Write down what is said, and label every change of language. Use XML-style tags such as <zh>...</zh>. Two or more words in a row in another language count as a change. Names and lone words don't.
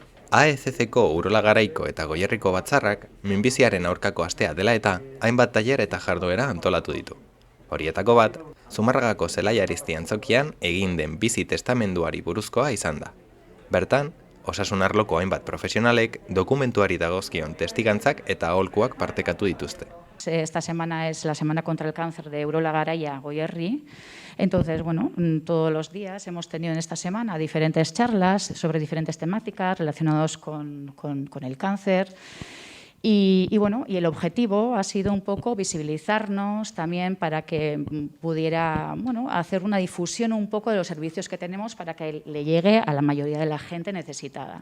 <eu>AECC-ko Urola Garaiko eta Goierriko batzarrak minbiziaren aurkako astea dela eta hainbat tailer eta jarduera antolatu ditu. Horietako bat, Zumarragako Zelai Arizti antzokian egin den bizi testamenduari buruzkoa izan da. Bertan, osasun arloko hainbat profesionalek dokumentuari dagozkion testigantzak eta aholkuak partekatu dituzte.</eu> <es>Esta semana es la Semana contra el Cáncer de Urola Garaia Goierri. Entonces, bueno, todos los días hemos tenido en esta semana diferentes charlas sobre diferentes temáticas relacionadas con el cáncer. Y bueno, y el objetivo ha sido un poco visibilizarnos también para que pudiera, bueno, hacer una difusión un poco de los servicios que tenemos para que le llegue a la mayoría de la gente necesitada.</es>